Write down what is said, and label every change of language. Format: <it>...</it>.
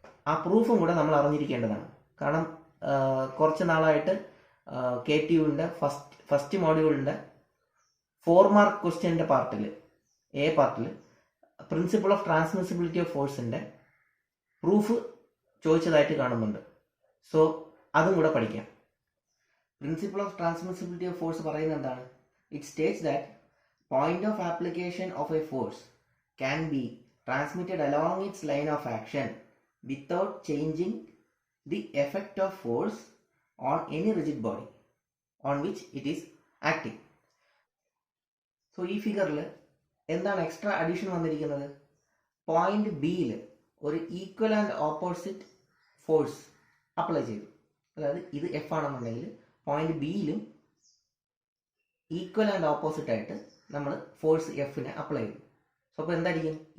<ml>ആ പ്രൂഫും കൂടെ നമ്മൾ അറിഞ്ഞിരിക്കേണ്ടതാണ്. കാരണം കുറച്ച് നാളായിട്ട് KTUവിൻ്റെ ഫസ്റ്റ് മോഡ്യൂളിൻ്റെ 4 മാർക്ക് ക്വസ്റ്റ്യൻ്റെ പാർട്ടിൽ എ പാർട്ടിൽ principle of transmissibility of ഫോഴ്സിൻ്റെ proof ചോദിച്ചതായിട്ട് കാണുന്നുണ്ട്. സോ അതും കൂടെ പഠിക്കാം. Principle of transmissibility of force പറയുന്നത് എന്താണ്?</ml> <en>It states that point of application of a force can be transmitted along its line of action without changing the effect of force on any rigid body on which it is acting.</en> <ml>So ഈ ഫിഗറിൽ എന്താണ് extra addition വന്നിരിക്കുന്നത്? Point ബിയിൽ ഒരു equal and opposite force apply ചെയ്തു. അതായത് ഇത് F ആണെന്നുണ്ടെങ്കിൽ പോയിന്റ് ബിയിലും ഈക്വൽ ആൻഡ് ഓപ്പോസിറ്റ് ആയിട്ട് നമ്മൾ ഫോഴ്സ് എഫിനെ അപ്ലൈ ചെയ്തു. സോ അപ്പോൾ എന്തായിരിക്കും?</ml>